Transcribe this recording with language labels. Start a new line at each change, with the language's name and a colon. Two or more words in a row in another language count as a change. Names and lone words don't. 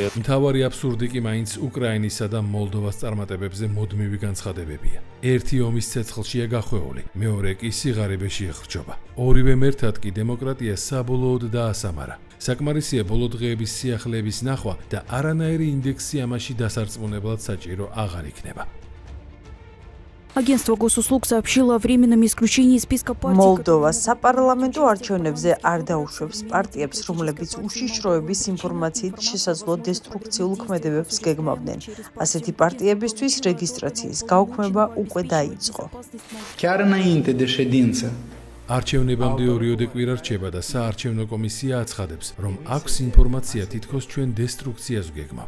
Georgian: მთავარი აბსურდი კი მაინც უკრაინისა და მოლდოვას წარმატებებზე მუდმივი განცხადებებია. ერთი ომის ცეცხლშია გახვეული, მეორე კი სიღარიბეში ეხრჩობა. ორივე მერთად კი დემოკრატია საბოლოოდ დაასამარა. საკმარისია ბოლო დღეების სიახლეების ნახვა და არანაირი ინდექსი ამაში დასარწმუნებლად საჭირო აღარ იქნება.
Russian: Агентство госуслуг сообщило о временном исключении из списка партий.
Georgian: Молдова საპარლამენტო არჩევნებზე არ დაუშვებს პარტიებს, რომლებიც უშიშროების ინფორმაციით შესაძლო დესტრუქციულ ქმედებებს გეგმავდნენ. ასეთი პარტიებისთვის რეგისტრაციის გაუქმება უკვე დაიწყო.
Romanian: Chiar înainte de ședință,
Georgian: არჩევნებამდე ორიოდე კვირა რჩება და საარჩევნო კომისია აცხადებს, რომ აქვს ინფორმაცია თითქოს ჩვენ დესტრუქციას ვგეგმავთ.